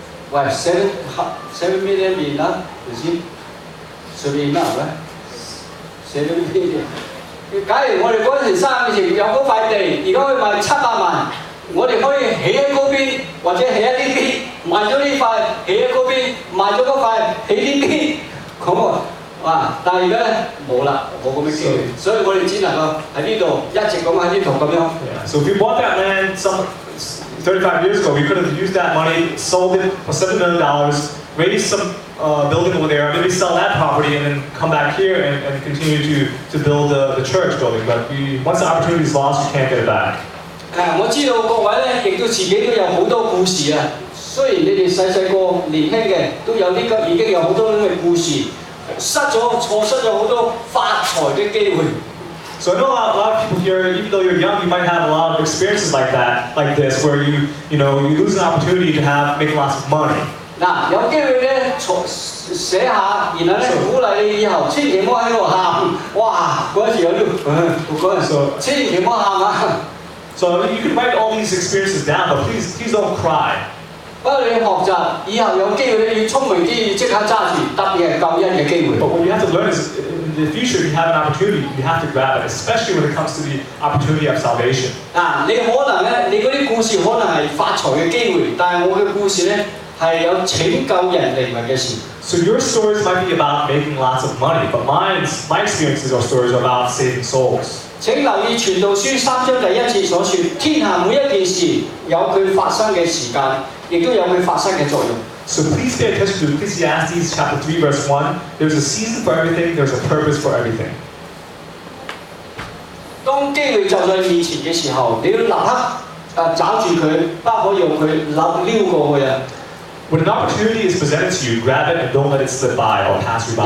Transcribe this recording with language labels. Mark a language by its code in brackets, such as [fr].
[yue] 喂， [en] 7 million [yue] 面啦，唔知隨便啦係咪？7 million。假如我哋嗰陣時3年前有嗰塊地，而家可以賣700萬，我哋可以起喺嗰邊，或者起喺呢邊，賣咗呢塊，起喺嗰邊，賣咗嗰塊，起呢邊，咁啊！哇！但係而家咧冇啦，冇咁嘅機會，所以我哋只能夠喺呢度一直咁喺呢度咁樣。 [en] Yeah. So if we bought that land 35 years ago, we could have used that money, sold it for $7 million, raised some building over there, maybe sell that property, and then come back here and continue to build the church building. But once the opportunity is lost, you can't get it back. [yue] 我知道各位咧，亦都自己都有好多故事啊。雖然你哋細個年輕嘅都有已經有好多咁嘅故事。錯失咗好多發財嘅機會。 [en] So I know a lot of people here, even though you're young, you might have a lot of experiences like this, where you lose an opportunity to make lots of money. [yue] 嗱，有機會咧寫下，然後咧鼓勵你以後千祈唔好喺度喊，哇！嗰陣時有嗰陣時，千祈唔好喊啊！ [en] So you can write all these experiences down, but please don't cry. [yue] 不過你學習以後有機會咧要聰明啲，即刻揸住，特別係救恩嘅機會。 [en] But what you have to learn is, in the future, if you have an opportunity, you have to grab it, especially when it comes to the opportunity of salvation. [yue] 嗱，你可能咧，你嗰啲故事可能係發財嘅機會，但係我嘅故事咧係有拯救人靈魂嘅事。 [en] So your stories might be about making lots of money, but my experiences or stories are about saving souls. [yue] 請留意《傳道書》3章第1節所說：天下每一件事有佢發生嘅時間，亦都有佢發生嘅作用。 [en] So please pay attention to Ecclesiastes chapter 3 verse 1. There's a season for everything. There's a purpose for everything. [yue] 當機會就在面前嘅時候，你要立刻抓住佢，不可以用佢溜過去啊！ [en] When an opportunity is presented to you, grab it and don't let it slip by or pass you by.